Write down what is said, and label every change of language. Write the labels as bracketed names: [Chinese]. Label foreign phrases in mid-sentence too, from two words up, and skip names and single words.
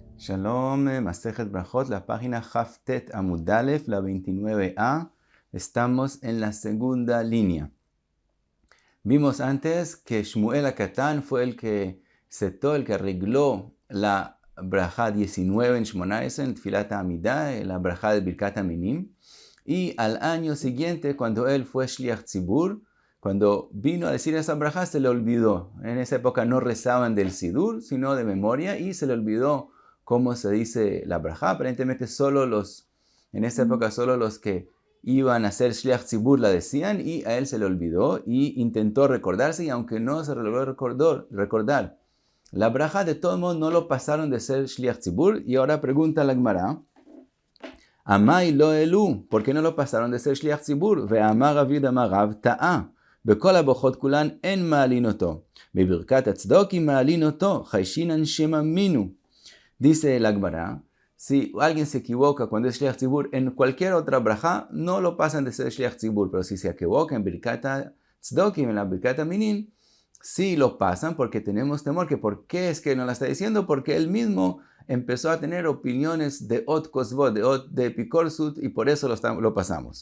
[Spanish] Shalom, [Hebrew] מסכת ברכות, [Spanish] la página [Hebrew] דף כט עמוד א, [Spanish] la 29a. Estamos en la segunda línea. Vimos antes que Shmuel HaKatan fue el que setó, el que arregló la Brajá 19 en Shmonaesen, en [Hebrew] תפילת העמידה, [Spanish] la Brajá de [Hebrew] ברכת המינים. [Spanish] Y al año siguiente, cuando él fue [Hebrew] שליח ציבור, [Spanish] cuando vino a decir esa Brajá, se le olvidó. En esa época no rezaban del Sidur, sino de memoria, y se le olvidó cómo se dice la Brajá. Aparentemente en esa época solo los que iban a hacer [Hebrew] שליח ציבור [Spanish] la decían, y a él se le olvidó y intentó recordarse, y aunque no se logró recordar la Brajá, de todos modos no lo pasaron de ser [Hebrew] שליח ציבור. [Spanish] Y ahora pregunta la Gemara, [Aramaic] אמאי לא אסקוהו, [Spanish] ¿por qué no lo pasaron de ser [Hebrew] שליח ציבור? ואמר רב יהודה אמר רב טעה, בכל הברכות כולן אין מעלין אותו. בברכת הצדוקים מעלין אותו, חיישינן שמאמינו. [Spanish] Dice la Gemara, si alguien se equivoca cuando es [Hebrew] שליח ציבור, [Spanish] en cualquier otra braja no lo pasan de ser [Hebrew] שליח ציבור, [Spanish] pero si se equivoca en [Hebrew] ברכת צדוקים, [Spanish] en la [Hebrew] ברכת המינים, [Spanish] sí lo pasan porque tenemos temor. Que ¿por qué es que no la está diciendo? Porque él mismo empezó a tener opiniones de Ot Kosvot, de Epikorsut, y por eso lo pasamos.